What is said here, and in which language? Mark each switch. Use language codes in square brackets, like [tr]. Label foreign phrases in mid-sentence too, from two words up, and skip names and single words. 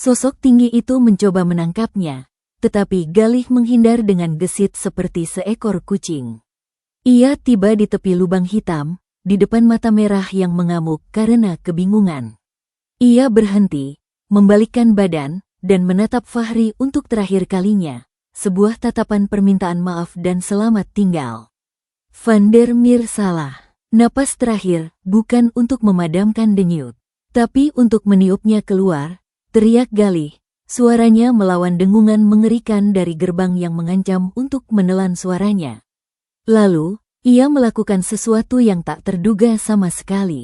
[id] Sosok tinggi itu mencoba menangkapnya, tetapi Galih menghindar dengan gesit seperti seekor kucing. Ia tiba di tepi lubang hitam, di depan mata merah yang mengamuk karena kebingungan. Ia berhenti, membalikkan badan, dan menatap Fahri untuk terakhir kalinya, sebuah tatapan permintaan maaf dan selamat tinggal. Van der Meer salah. Napas terakhir, bukan untuk memadamkan denyut, tapi untuk meniupnya keluar, teriak Galih. Suaranya melawan dengungan mengerikan dari gerbang yang mengancam untuk menelan suaranya. Lalu, ia melakukan sesuatu yang tak terduga sama sekali.